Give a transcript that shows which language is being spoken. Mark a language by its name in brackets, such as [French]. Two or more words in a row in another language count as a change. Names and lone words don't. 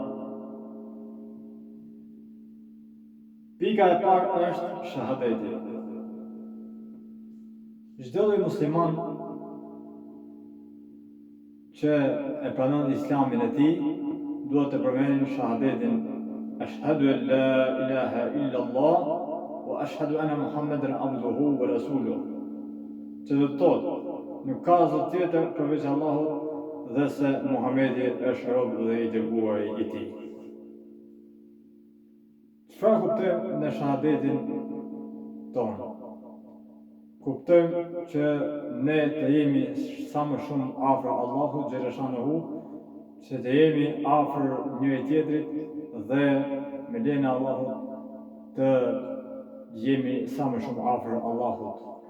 [Albanian] Pika e parë është shahadeti. Çdo lloj musliman që e pranon Islamin e tij duhet të përmendë shahadetin [Arabic] أشهد أن لا إله إلا الله وأشهد أن محمدا عبده ورسوله. [Albanian] Që do të thotë, nuk ka zot tjetër përveç Allahut dhe se Muhamedi është rob dhe I dërguari I tij. Çfarë kuptojmë në shahadetin tonë? Kuptojmë që ne të jemi sa më shumë afër Allahut xhaleshanehu, që të jemi afër njëri tjetrit dhe me lejen e Allahut të jemi sa më shumë afër Allahut.